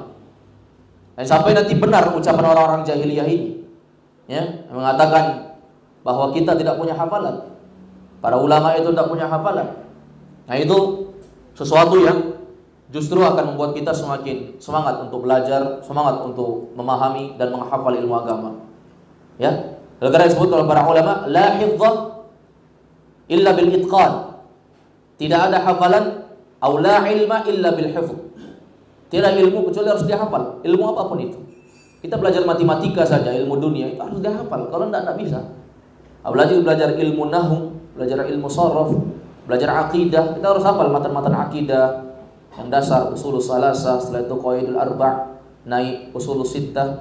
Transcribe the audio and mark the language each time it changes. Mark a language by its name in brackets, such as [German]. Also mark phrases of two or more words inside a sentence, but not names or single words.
[Indonesian] Dan sampai nanti benar ucapan orang-orang jahiliyah ini, ya, mengatakan bahwa kita tidak punya hafalan. Para ulama itu tidak punya hafalan. Nah, itu sesuatu yang justru akan membuat kita semakin semangat untuk belajar, semangat untuk memahami dan menghafal ilmu agama. Ya, karena disebut oleh para ulama, [Arabic] لا حفظ إلا بالإتقان. [Indonesian] Tidak ada hafalan, atau [Arabic] لا علم إلا بالحفظ. [Indonesian] Tidak ilmu kecuali harus dihafal, ilmu apapun itu. Kita belajar matematika saja, ilmu dunia itu harus dihafal. Kalau tidak bisa. Apalagi belajar ilmu nahwu, belajar ilmu sharaf, belajar akidah, kita harus hafal matan-matan akidah yang dasar, [Arabic] الأصول الثلاثة, [Indonesian] setelah itu [Arabic] القواعد الأربع', [Indonesian] naik [Arabic] الأصول الستة.